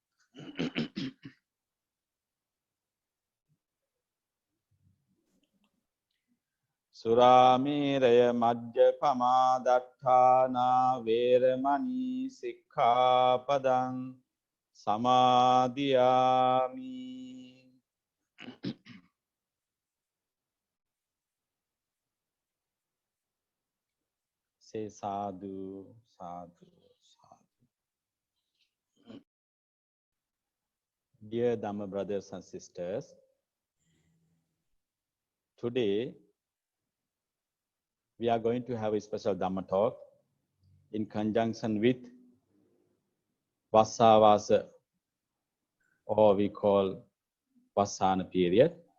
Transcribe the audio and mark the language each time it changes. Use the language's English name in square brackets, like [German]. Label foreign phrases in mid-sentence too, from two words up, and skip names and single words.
[Pali] Surameraya majjapama datthāna veramani sikkhapadang samadhiyami. [English] Say [Pali] sadhu, sadhu, sadhu. [English] Dear Dhamma brothers and sisters, today we are going to have a special Dhamma talk in conjunction with Vasavasa, or we call Vassana period.